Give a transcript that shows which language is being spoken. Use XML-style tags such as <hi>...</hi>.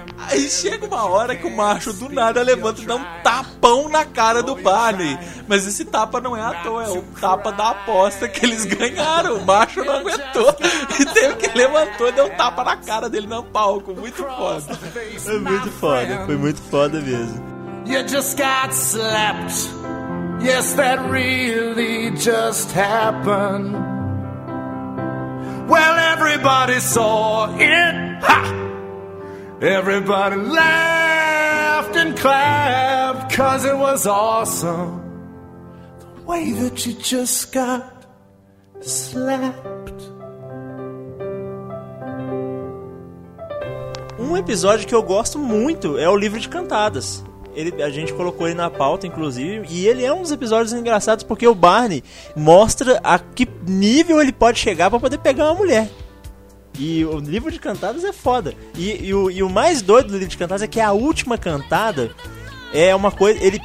<pt>Aí chega uma hora que o macho do nada levanta e dá um tapão na cara do Barney. Mas esse tapa não é à toa, é o tapa da aposta que eles ganharam. O macho não aguentou e teve que levantou e deu um tapa na cara dele no palco. Muito foda. Foi muito foda, foi muito foda mesmo.</pt> <en>You just got slapped. Yes, that really just happened. Well, everybody saw it. Ha! Everybody laughed and clapped, 'cause it was awesome. The way that you just got slapped.</en> <pt>Um episódio que eu gosto muito é o Livro de Cantadas. A gente colocou ele na pauta, inclusive, e ele é um dos episódios engraçados porque o Barney mostra a que nível ele pode chegar pra poder pegar uma mulher. E o Livro de Cantadas é foda. E o mais doido do Livro de Cantadas é que a última cantada é uma coisa.</pt>